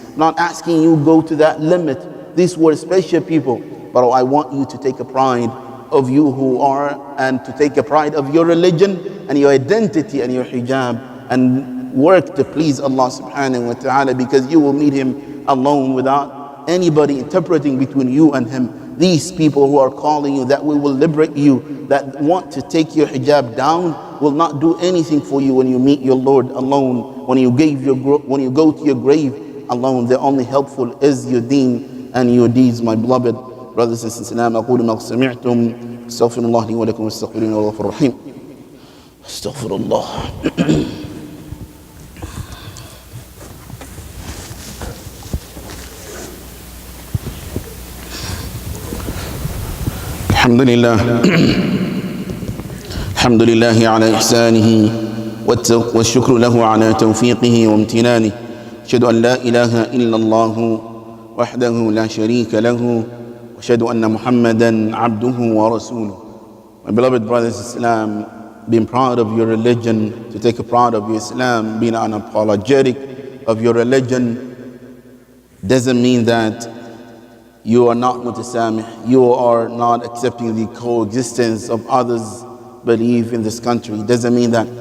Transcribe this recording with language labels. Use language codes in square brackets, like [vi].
[en] I'm not asking you go to that limit. These were special people, but I want you to take a pride of you who are, and to take a pride of your religion and your identity and your hijab, and work to please Allah subhanahu wa ta'ala, because you will meet Him alone without anybody interpreting between you and Him. These people who are calling you that we will liberate you, that want to take your hijab down, will not do anything for you when you meet your Lord alone, when you go to your grave alone. The only helpful is your deen and your deeds. My beloved brothers and sisters, [ar] أقول ما سمعتم استغفر الله لي ولكم واستغفروه إنه غفور رحيم. استغفر الله. الحمد لله الحمد لله على إحسانه والشكر له على توفيقه وامتنانه. أشهد أن لا إله إلا الله وحده لا شريك له وأشهد أن محمدا عبده ورسوله. [en] My beloved brothers in Islam, being proud of your religion, to take a pride of your Islam, being unapologetic of your religion, doesn't mean that you are not mutasamih, you are not accepting the coexistence of others' belief in this country. It doesn't mean that.